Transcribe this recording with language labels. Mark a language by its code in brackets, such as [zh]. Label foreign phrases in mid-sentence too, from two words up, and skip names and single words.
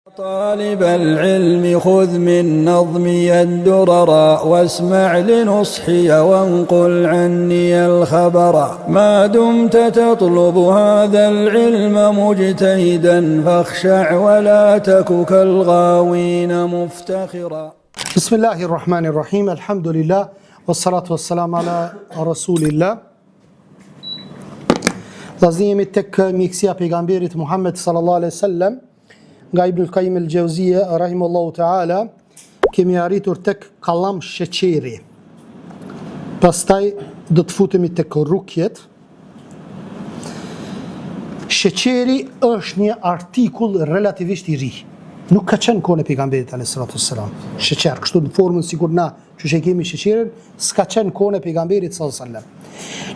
[ar] طالب العلم خذ من نظمي الدرر واسمع لنصحي وانقل عني الخبر ما دمت تطلب هذا العلم مجتهدا فاخشع ولا تك كالغاوين مفتخرا. بسم الله الرحمن الرحيم الحمد لله والصلاة والسلام على رسول الله. [sq] Vazhdimi tek mjekësia pejgamberit Muhammed [ar] صلى الله عليه وسلم [sq] nga Ibn al-Qayyim al-Jauziyja [ar] رحمه الله تعالى, [sq] kemi arritur tek kallam sheqeri. Pastaj do të futemi tek rukjet. Sheqeri është një artikull relativisht i ri. Nuk ka qenë kohën e pejgamberit [ar] عليه الصلاة والسلام. [sq] Sheqer, kështu në formën sikur na që kemi sheqerin, s'ka qenë kohën e pejgamberit [ar] صلى الله عليه وسلم.